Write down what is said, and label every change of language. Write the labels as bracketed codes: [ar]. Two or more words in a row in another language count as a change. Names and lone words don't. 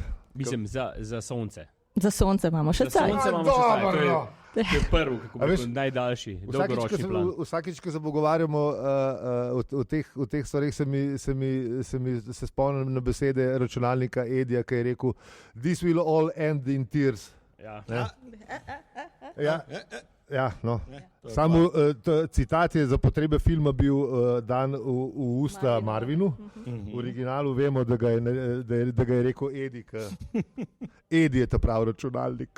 [sl] Mislim, za sonce. Za sonce imamo še cajt. Za sonce imamo še cajt. To je prvi, kako bi rekel, najdaljši, dolgoročni plan. Vsakič, ko se pogovarjamo o teh stvarih, se spomnim na besede računalnika Edija, ki je rekel, [en] this will all end in tears. [sl] Ja, no. Samo citat je za potrebe filma bil dan v usta Marvinu. V originalu vemo, da ga je rekel Edi, Edi je ta pravi računalnik.